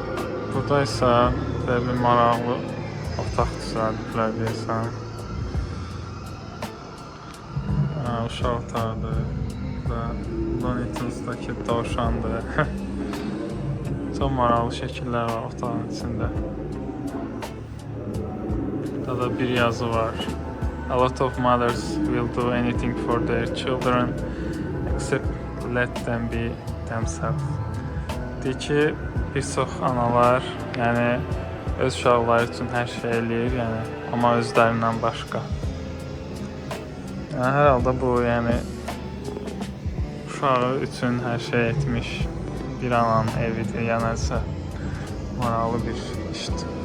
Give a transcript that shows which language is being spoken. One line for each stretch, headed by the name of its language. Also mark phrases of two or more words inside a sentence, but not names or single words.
Azerbaijani: Burada isə bir maraqlı otaq düzəldiblər deyəsən. uşaq otardı və Looney Tunes'dakı dovşandı. Çox maraqlı şəkillər var otağın içində. Burada da bir yazı var.
English: A lot of mothers will do anything for their children except let them be themselves.
Azerbaijani: Deyir ki, bir çox analar, yəni öz uşaqları üçün hər şey eləyir, yəni amma özlərindən başqa. Yəni hər halda bu, yəni uşağı üçün hər şey etmiş bir ananın evidir, yəni nəsə maraqlı bir işdir.